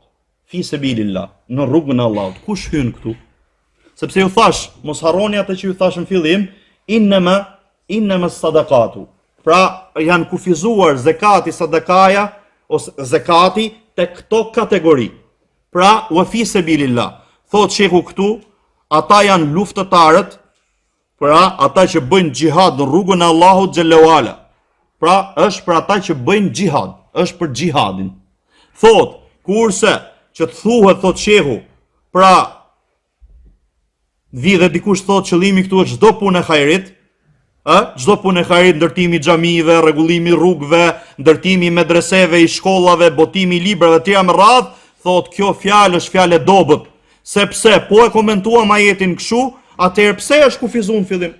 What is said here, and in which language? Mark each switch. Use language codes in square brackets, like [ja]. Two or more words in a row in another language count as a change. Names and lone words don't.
[ar] في سبيل الله, [sq] në rrugën e Allahut. Kush hyn këtu? Sepse ju thash, mos harroni atë që ju thash në fillim, [ar] إنما الصدقات. [sq] Pra janë kufizuar zakati, sadakaja ose zakati te këto kategori. Pra [ar] وفي سبيل الله. [sq] Thot shehu këtu, ata janë luftëtarët, pra ata që bëjnë xhihad në rrugën e Allahut [ar] جل وعلا. [sq] Pra është për ata që bëjnë xhihad, është për xhihadin. Thot, kurse që të thuhet thot shehu, pra vi dhe dikush thot qëllimi këtu është çdo punë e hajrit, çdo punë e hajrit, ndërtimi xhamive, rregullimi rrugëve, ndërtimi medreseve, i shkollave, botimi i librave të tjera me radh, thot kjo fjalë është fjalë dobët, sepse po e komentuam ajetin kështu, atëherë pse është kufizuar në fillim?